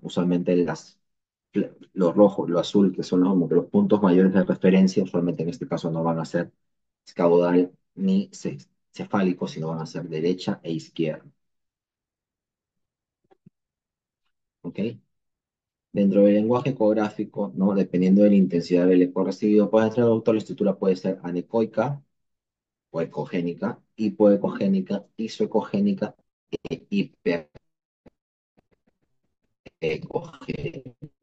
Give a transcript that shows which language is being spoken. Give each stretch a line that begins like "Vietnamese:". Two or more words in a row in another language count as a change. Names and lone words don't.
Spanish: Usualmente los rojos, lo azul, que son los puntos mayores de referencia, usualmente en este caso no van a ser caudal ni cefálico, sino van a ser derecha e izquierda. ¿Ok? Dentro del lenguaje ecográfico, ¿no? Dependiendo de la intensidad del eco recibido por el traductor, la estructura puede ser anecoica o ecogénica, hipoecogénica, isoecogénica e hiperecogénica.